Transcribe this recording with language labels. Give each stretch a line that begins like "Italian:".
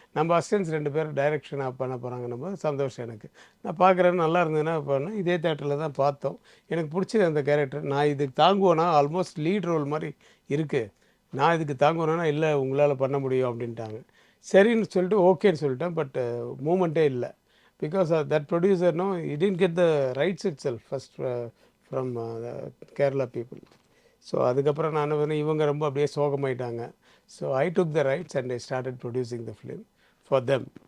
Tamil: நம்ம அசிஸ்டன்ஸ் 2 பேர் டைரக்ஷனாக பண்ண போகிறாங்கன்னு போது சந்தோஷம் எனக்கு. நான் பார்க்குறேன்னு நல்லா இருந்ததுன்னா பண்ணேன். இதே தேட்டரில் தான் பார்த்தோம். எனக்கு பிடிச்சது அந்த கேரக்டர். நான் இதுக்கு தாங்குவேனா, ஆல்மோஸ்ட் லீட் ரோல் மாதிரி இருக்குது, நான் இதுக்கு தாங்குவேனா, இல்லை உங்களால் பண்ண முடியும் அப்படின்ட்டாங்க. சரின்னு சொல்லிட்டு ஓகேன்னு சொல்லிட்டேன். பட் மூமெண்ட்டே இல்லை.
English: Because that producer, he didn't get the rights itself first from the Kerala people.
Tamil: So அதுக்கப்புறம் நான் இவங்க ரொம்ப அப்படியே சோகமாயிட்டாங்க.
English: So I took the rights and I started producing the film for them.